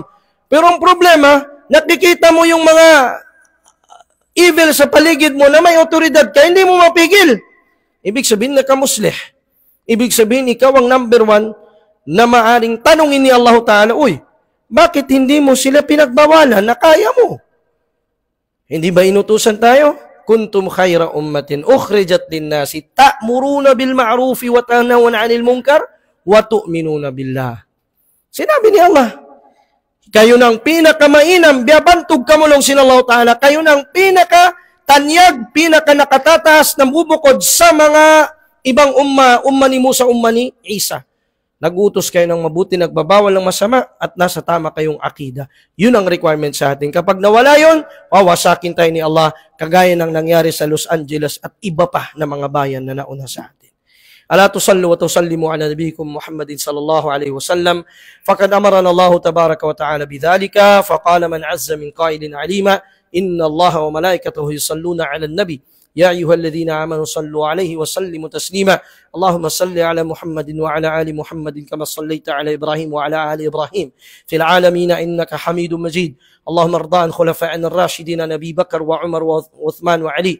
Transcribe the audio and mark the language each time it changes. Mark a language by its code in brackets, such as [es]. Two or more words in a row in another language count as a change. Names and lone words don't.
[tl] Pero ang problema, nakikita mo yung mga evil sa paligid mo na may otoridad ka, hindi mo mapigil. Ibig sabihin na ka muslih. Ibig sabihin, ikaw ang number one na maaring tanungin ni Allah Ta'ala, uy, bakit hindi mo sila pinagbawalan na kaya mo? Hindi ba inutusan tayo? [ar] كنتم خير أمة أخرجت للناس تأمرون بالمعروف وتنهون عن المنكر وتؤمنون بالله. [tl] Sinabi ni Allah, kayo ng pinakamainam, biyabantog kamulong sinallahu ta'ala, kayo ng pinakatanyag, pinakanakatatas, nambubukod sa mga ibang umma ni Musa, umma ni Isa. Nagutos kayo ng mabuti, nagbabawal ng masama, at nasa tama kayong akida. Yun ang requirement sa atin. Kapag nawala yun, wawasakin tayo ni Allah, kagaya ng nangyari sa Los Angeles at iba pa na mga bayan na nauna sa atin. [ar] ألا تصلوا وتسلموا على نبيكم محمد صلى الله عليه وسلم فقد أمرنا الله تبارك وتعالى بذلك فقال من عز من قائل عليما إن الله وملائكته يصلون على النبي. يا أيها الذين آمنوا صلوا عليه وسلموا تسليما اللهم صل على محمد وعلى آل محمد كما صليت على إبراهيم وعلى آل إبراهيم في العالمين إنك حميد مجيد اللهم ارض عن خلفائنا الراشدين أبي بكر وعمر وعثمان وعلي